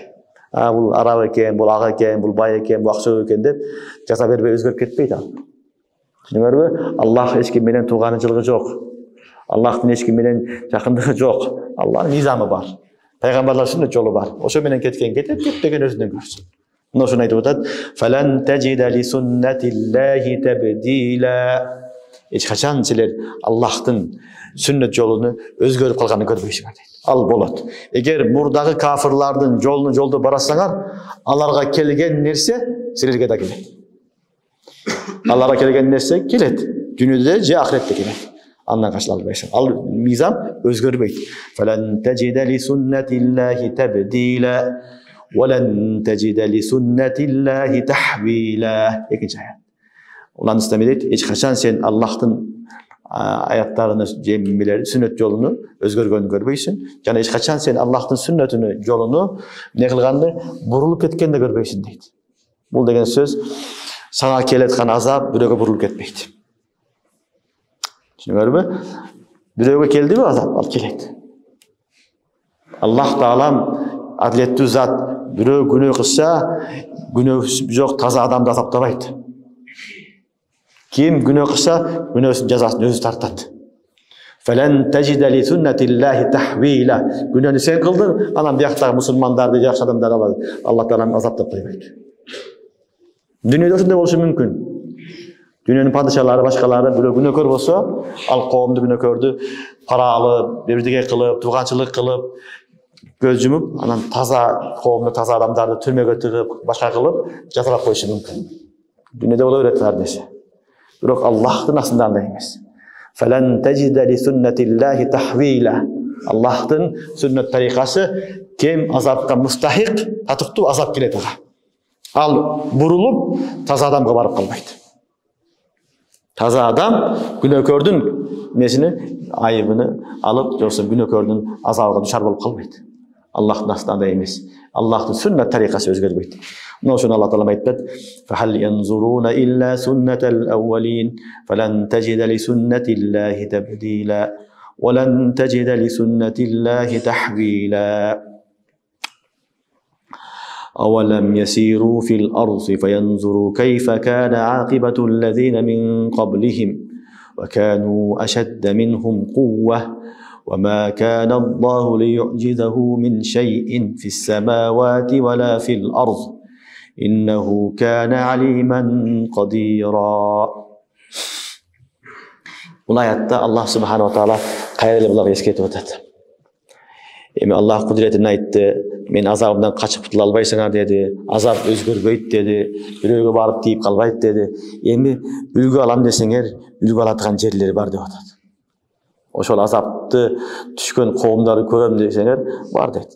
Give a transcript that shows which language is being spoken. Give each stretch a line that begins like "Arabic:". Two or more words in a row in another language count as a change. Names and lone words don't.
Kyrgyz: Бул араб экен, бул ак экен, бул бай экен, бул акча экен деп жаза бербей өзгөрүп кетпейт ал. Түшүнүңөрбү? Аллах эч ким менен тууганычылыгы жок. Аллахтын эч ким менен жакындыгы жок. Аллахтын низамы бар. Пайгамбарлар сүннет жолу бар. Ошо менен кеткен кетет, кетпеген өзүнөн көрсүн. Мына ошону айтып атат.
Arabic: فلن تجد لسنة الله تبديلا.
Kyrgyz: Эч качан силер Аллахтын сүннет жолуну өзгөрүп калганын көрбөйсүңөр дейт. Ал болот. Эгер мурдагы кафирлардын жолуну жолдо барасаңар, аларга келген нерсе силерге да келет. Аларга келген нерсе келет. Дүйнөдө же ахиретте келет. Андан качыла албайсың. Ал мизам өзгөрбөйт.
Arabic: فلن تجد لسنة الله تبديلا ولن تجد لسنة الله تحويلا.
Kyrgyz: Экинчи аят. Улан истемейт, эч качан сен Аллахтын аяттарыны жемилер сүннет жолуну өзгөргөнүн көрбөйсүң. Жана эч качан сен Аллахтын сүннетүнү жолуну эмне кылганды бурулуп кеткенди көрбөйсүң дейт. Бул деген сөз сага келеткан азап бирөөгө бурулуп кетпейт. Түшүнүңөрбү? Бирөөгө келдиби азап, ал келет. Аллах Таалам адилеттүү зат. Бирөө күнөө кылса, күнөөсү жок таза адамды азаптабайт. Ким күнөө кылса, күнөөсүнүн жазасын өзү тартат.
Arabic: فلن تجد لسنة الله تحويلا.
Kyrgyz: Күнөөнү сен кылдың, анан бияктагы мусулмандарды, жакшы адамдарды алады. Аллах Таалам азаптап койбойт. Дүйнөдө ошондой болушу мүмкүн. Дүйнөнүн падышалары, башкалары бирөө күнөөкөр болсо, ал коомду күнөөкөрдү пара алып, бирдеге кылып, тууганчылык кылып, көз жумуп, анан таза коомду, таза адамдарды түрмөгө тыгып, башка кылып жазалап коюшу мүмкүн. Дүйнөдө боло берет ар нерсе. Бирок Аллахтын астында андай эмес.
Arabic: فلن تجد لسنة الله تحويلا.
Kyrgyz: Аллахтын сүннет тарикасы кем азапка мустахик, татыктуу азап келет ага. Ал бурулуп таза адамга барып калбайт. Таза адам күнөөкөрдүн несини, айыбыны алып, жоксо күнөөкөрдүн азабына душар болуп калбайт. Аллахтын астында андай эмес. Аллахтын сүннет тарикасы өзгөрбөйт. Мына ошону Аллах Таала айтат.
Arabic: فهل ينظرون إلا سنة الأولين فلن تجد لسنة الله تبديلا ولن تجد لسنة الله تحويلا. أولم يسيروا في الأرض فينظروا كيف كان عاقبة الذين من قبلهم وكانوا أشد منهم قوة وما كان الله ليعجزه من شيء في السماوات ولا في الأرض إنه كان عليما قديرا.
Kyrgyz: Унаятта Аллах Субхану ва Таала кайрылып буларга эскертип атат. Эми Аллах кудретин айтты, мен азабымдан качып кутула албайсыңар деди, азап өзгөрбөйт деди, бирөөгө барып тийип калбайт деди. Эми үлгү алам десеңер, үлгү алатыган жерлери бар деп атат. Ошол азапты түшкөн коомдарды көрөм десеңер, бар дейт.